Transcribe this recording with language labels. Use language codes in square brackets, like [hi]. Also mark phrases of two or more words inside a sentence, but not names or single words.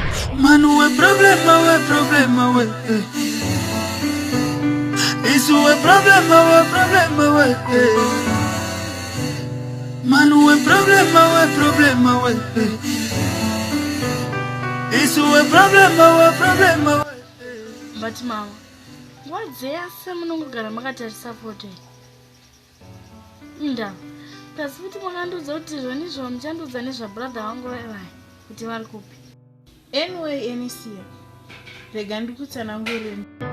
[pt] Mas não é problema, ué. Isso é problema, ué. Mas não é problema, ué. Isso é problema, ué. [sn] But mama, wadzeyasa munongogara makatarisa foto iyi ndava kasi kuti makandudza kuti zvoni izvo muchandudza nezvabrother vangu vaivai kuti vari kupi. Anyway, Enisia, rega ndikutsanangureni.